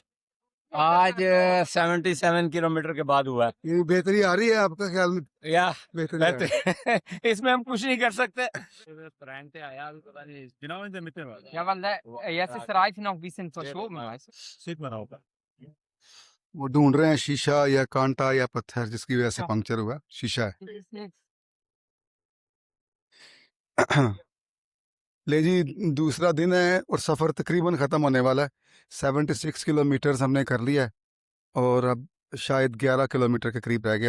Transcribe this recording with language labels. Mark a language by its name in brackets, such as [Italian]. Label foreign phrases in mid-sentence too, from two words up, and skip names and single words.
[Hindi] आज 77 किलोमीटर के बाद हुआ है। ये बेहतरी आ रही है आपका ख्याल में? या बेहतरी आ रही है। इसमें हम कुछ नहीं कर सकते। [German] Ja, weil jetzt ist Reifen noch ein bisschen verschoben, weißt du? [Hindi] वो ढूंढ रहे हैं शीशा या कांटा या पत्थर जिसकी वजह से पंक्चर हुआ, शीशा है। ले जी, दूसरा दिन है और सफ़र तकरीबन ख़त्म होने वाला है। 76 किलोमीटर हमने कर लिया है और अब शायद 11 किलोमीटर के करीब रह गया।